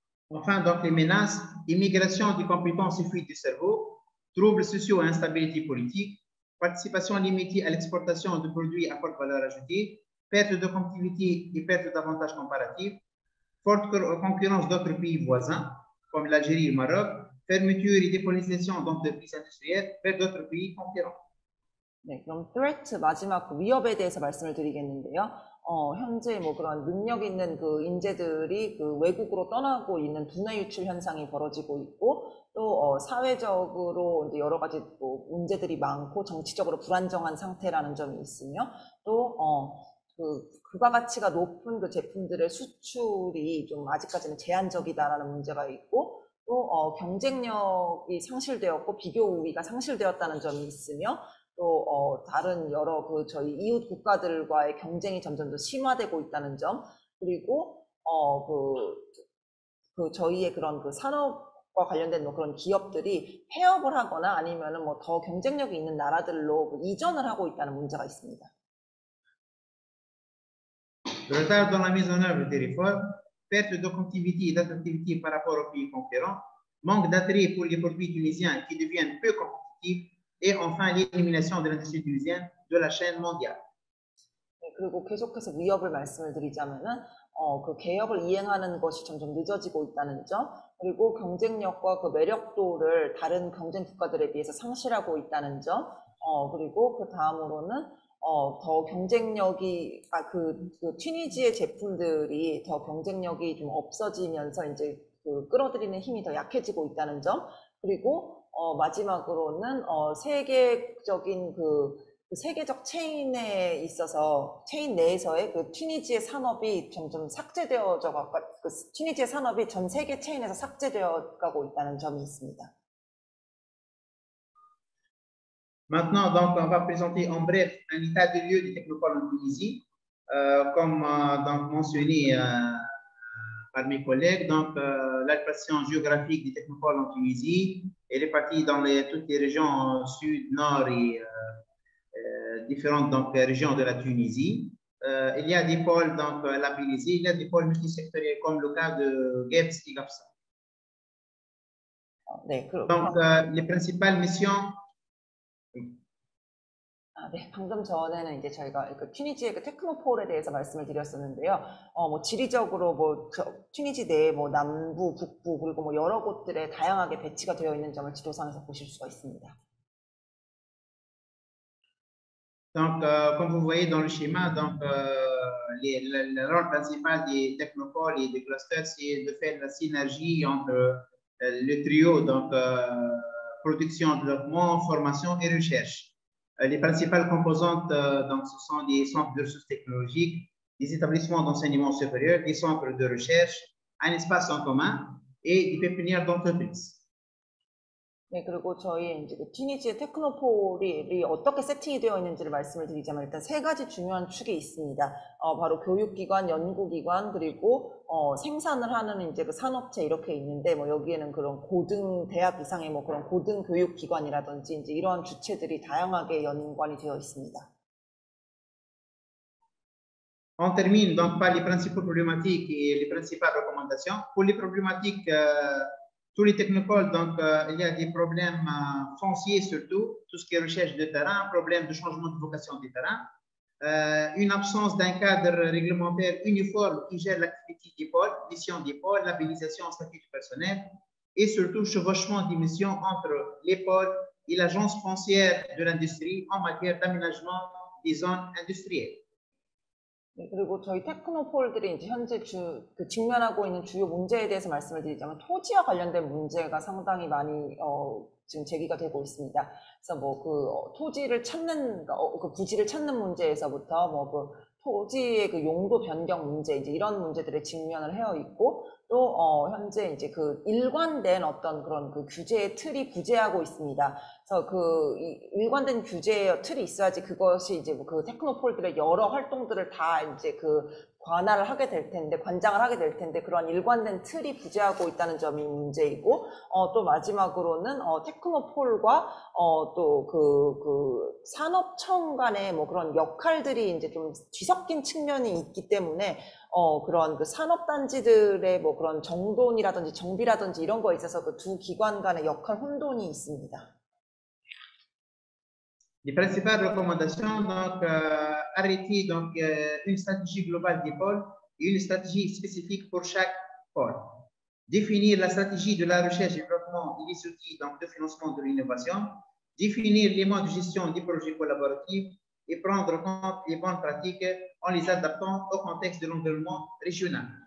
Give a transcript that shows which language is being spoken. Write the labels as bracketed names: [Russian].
[French] Enfin, donc les menaces, immigration des compétences et fuite du cerveau, troubles sociaux et instabilité politique, participation limitée à l'exportation de produits à forte valeur ajoutée, perte de compétitivité et perte d'avantages comparatifs, forte concurrence d'autres pays voisins, comme l'Algérie et le Maroc, fermeture et dépollution d'entreprises industrielles vers d'autres pays concurrents. [Korean] 네, 그럼 threat 마지막 그 위협에 대해서 말씀을 드리겠는데요. 현재 뭐 그런 능력 있는 그 인재들이 그 외국으로 떠나고 있는 두뇌 유출 현상이 벌어지고 있고, 또 사회적으로 이제 여러 가지 뭐 문제들이 많고 정치적으로 불안정한 상태라는 점이 있으며, 또 그 부가가치가 높은 그 제품들의 수출이 좀 아직까지는 제한적이다라는 문제가 있고, 또 경쟁력이 상실되었고 비교 우위가 상실되었다는 점이 있으며, 또 다른 여러 그 저희 이웃 국가들과의 경쟁이 점점 더 심화되고 있다는 점, 그리고 그 저희의 그런 그 산업과 관련된 뭐 그런 기업들이 폐업을 하거나 아니면은 뭐 더 경쟁력이 있는 나라들로 그 이전을 하고 있다는 문제가 있습니다. [French] Retard dans la mise en œuvre des réformes, perte de compétitivité et d'attractivité par rapport aux pays concurrents, manque d'attrait pour les produits tunisiens qui deviennent peu compétitifs, et enfin l'élimination de l'industrie tunisienne de la chaîne mondiale. [Korean] 네, 그리고 계속해서 위협을 말씀을 드리자면은 그 개혁을 이행하는 것이 점점 늦어지고 있다는 점, 그리고 경쟁력과 그 매력도를 다른 경쟁 국가들에 비해서 상실하고 있다는 점, 그리고 그 다음으로는 더 경쟁력이 그 튀니지의 제품들이 더 경쟁력이 좀 없어지면서 이제 그 끌어들이는 힘이 더 약해지고 있다는 점, 그리고 마지막으로는 세계적인 그 세계적 체인에 있어서 체인 내에서의 그 튀니지의 산업이 점점 삭제되어져 가고, 그 튀니지의 산업이 전 세계 체인에서 삭제되어 가고 있다는 점이 있습니다. [French] Maintenant, donc, on va présenter en bref un état de lieu des technopoles en Tunisie, comme donc mentionné par mes collègues. Donc, l'allocation géographique des technopoles en Tunisie est répartie dans toutes les régions sud, nord et différentes donc, régions de la Tunisie. Il y a des pôles donc, labellisés, il y a des pôles multisectoriels comme le cas de Gebs et Gafsa. Donc, les principales missions. [Korean] 네, 방금 전에는 이제 저희가 그 튀니지의 그 테크노폴에 대해서 말씀을 드렸었는데요. 뭐 지리적으로 뭐 튀니지 내에 뭐 남부, 북부 그리고 뭐 여러 곳들에 다양하게 배치가 되어 있는 점을 지도상에서 보실 수가 있습니다. [French] Donc, comme vous voyez dans le schéma, donc le rôle principal des technopoles et des clusters, c'est de faire la synergie entre le trio, donc production, développement, formation et recherche. Les principales composantes, donc, ce sont des centres de ressources technologiques, des établissements d'enseignement supérieur, des centres de recherche, un espace en commun et des pépinières d'entreprise. [Korean] 네, 그리고 저희 이제 그 튀니지의 테크노폴이 어떻게 세팅이 되어 있는지를 말씀을 드리자면 일단 세 가지 중요한 축이 있습니다. 바로 교육기관, 연구기관, 그리고 생산을 하는 이제 그 산업체 이렇게 있는데, 뭐 여기에는 그런 고등 대학 이상의 뭐 그런 고등 교육기관이라든지 이제 이러한 주체들이 다양하게 연관이 되어 있습니다. [French] On termine donc par les principales problématiques et les principales recommandations. Pour les problématiques, tous les technopoles, donc il y a des problèmes fonciers surtout, tout ce qui est recherche de terrain, problème de changement de vocation des terrains, une absence d'un cadre réglementaire uniforme qui gère l'activité des pôles, mission des pôles, labellisation, statut du personnel, et surtout chevauchement des missions entre les pôles et l'agence foncière de l'industrie en matière d'aménagement des zones industrielles. [Korean] 네, 그리고 저희 테크노폴들이 이제 현재 직면하고 있는 주요 문제에 대해서 말씀을 드리자면 토지와 관련된 문제가 상당히 많이 지금 제기가 되고 있습니다. 그래서 뭐 토지를 찾는 그 부지를 찾는 문제에서부터 뭐 토지의 용도 변경 문제 이제 이런 문제들에 직면을 해어 있고 또 현재 이제 일관된 어떤 그런 규제의 틀이 부재하고 있습니다. 그래서 일관된 규제의 틀이 있어야지 그것이 이제 테크노폴들의 여러 활동들을 다 이제 관할을 하게 될 텐데, 관장을 하게 될 텐데, 그런 일관된 틀이 부재하고 있다는 점이 문제이고, 또 마지막으로는, 테크노폴과, 또 산업청 간의 뭐 그런 역할들이 이제 좀 뒤섞인 측면이 있기 때문에, 그런 산업단지들의 뭐 그런 정돈이라든지 정비라든지 이런 거에 있어서 두 기관 간의 역할 혼돈이 있습니다. [French] Les principales recommandations, donc, arrêter donc, une stratégie globale des pôles et une stratégie spécifique pour chaque pôle. Définir la stratégie de la recherche et développement et les outils donc, de financement de l'innovation. Définir les modes de gestion des projets collaboratifs et prendre en compte les bonnes pratiques en les adaptant au contexte de l'environnement régional.